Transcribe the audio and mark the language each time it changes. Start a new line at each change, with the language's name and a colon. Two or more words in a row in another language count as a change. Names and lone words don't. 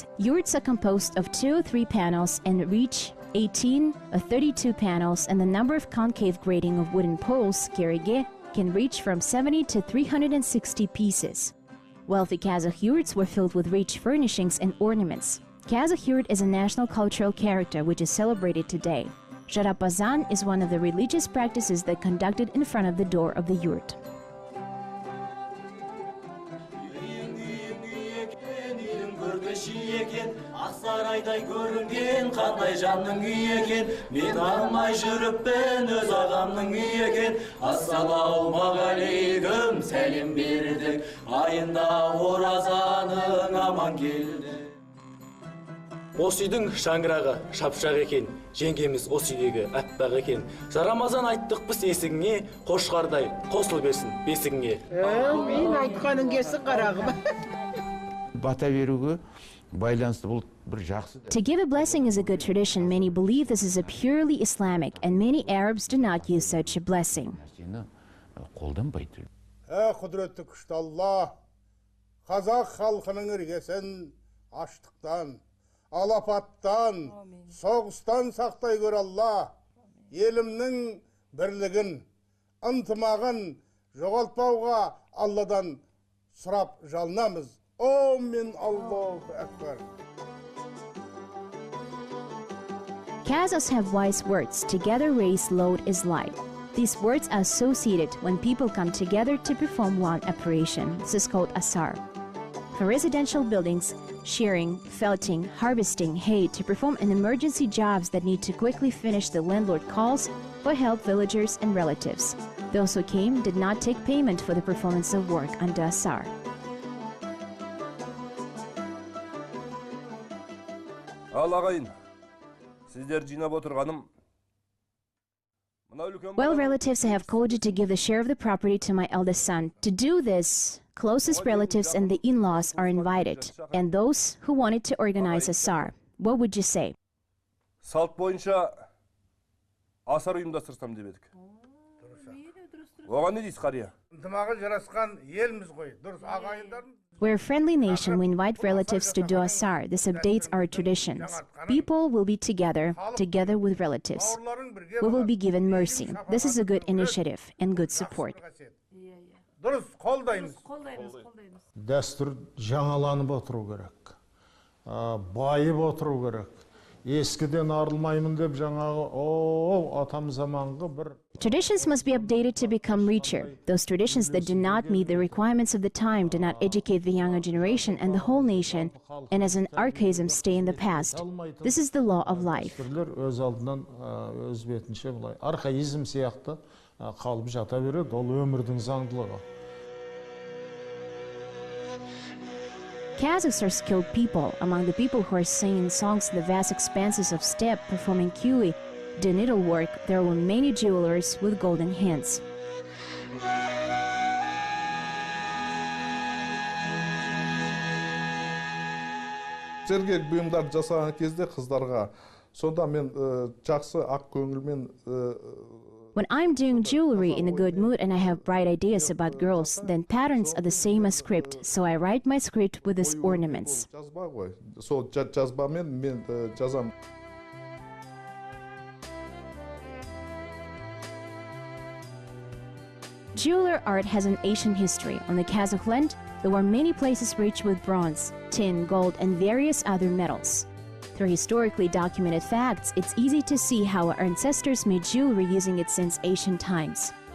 English: Yurts are composed of 2 or 3 panels and reach 18 or 32 panels, and the number of concave grating of wooden poles, kerege, can reach from 70 to 360 pieces. Wealthy Kazakh yurts were filled with rich furnishings and ornaments. Kazakh yurt is a national cultural character which is celebrated today. Jarapazan is one of the religious practices that conducted in front of the door of the yurt.
Kazakh: Ақсарайдай көрінген қандай жанның үйі екен, мен алмай жүріппін өз ағамның үйі екен. Ассалаумағалейкум, сәлем бердік, айында оразаның аман келді. Осы үйдің шаңырағы шапшақ екен, жеңгеміз осы үйдегі аппақ екен. Жарамазан айттық біз есігіңе, қошқардай қосыл берсін бесігіңе. Мен айтқаның келсін қарағым. Бата беруге байланысты бұл бір жақсы.
English: To give a blessing is a good tradition. Many believe this is a purely Islamic, and many Arabs do not use such a blessing.
Kazakh: Қолданбайды. Құдіретті күшті Алла, қазақ халқының іргесін аштықтан, алапаттан, соғыстан сақтай көр Алла. Елімнің бірлігін, ынтымағын жоғалтпауға Алладан сұрап жалынамыз.
Arabic: Amen. الله أكبر.
English: Kazakhs have wise words. Together raise load is light. These words are associated when people come together to perform one operation. This is called asar. For residential buildings, shearing, felting, harvesting hay to perform an emergency jobs that need to quickly finish the landlord calls for help villagers and relatives. Those who came did not take payment for the performance of work under Asar.
Kazakh: Ал ағайын, сіздер жинап отырғаным.
English: Well, relatives, I have called you to give the share of the property to my eldest son. To do this, closest relatives and the in-laws are invited, and those who wanted to organize Asar. What would you say?
Kazakh: Салт бойынша асар ұйымдастырсам деп едік. Оған не дейсіз, қария? ынтымағы жарасқан елміз ғой. Дұрыс, ағайындардың.
English: We're a friendly nation. We invite relatives to do Asar. This updates our traditions. People will be together with relatives. We will be given mercy. This is a good initiative and good support.
Kazakh: Дұрыс, қолдаймыз. Дәстүр жаңаланып отыру керек. Байып отыру керек. Ескіден арылмаймын деп жаңағы, атам заманғы бір.
English: Traditions must be updated to become richer. Those traditions that do not meet the requirements of the time do not educate the younger generation and the whole nation, and as an archaism stay in the past. This is the law of life.
Kazakh: Өз алдынан өз бетінше бұлай архаизм сияқты қалып жата береді, ол өмірдің заңдылығы.
English: Kazakhs are skilled people. Among the people who are singing songs in the vast expanses of steppe, performing kiwi, the needlework, there were many jewelers with golden hands.
Kazakh: Сергек бұйымдар жасаған кезде қыздарға, сонда мен жақсы ақ көңілмен.
English: When I'm doing jewelry in a good mood and I have bright ideas about girls, then patterns are the same as script, so I write my script with these ornaments.
Kazakh: Жазба ғой. Сол жазбамен мен жазам.
English: Jeweler art has an ancient history. On the Kazakh land, there were many places rich with bronze, tin, gold, and various other metals. Through historically documented facts, it's easy to see how our ancestors made jewelry using it since ancient times.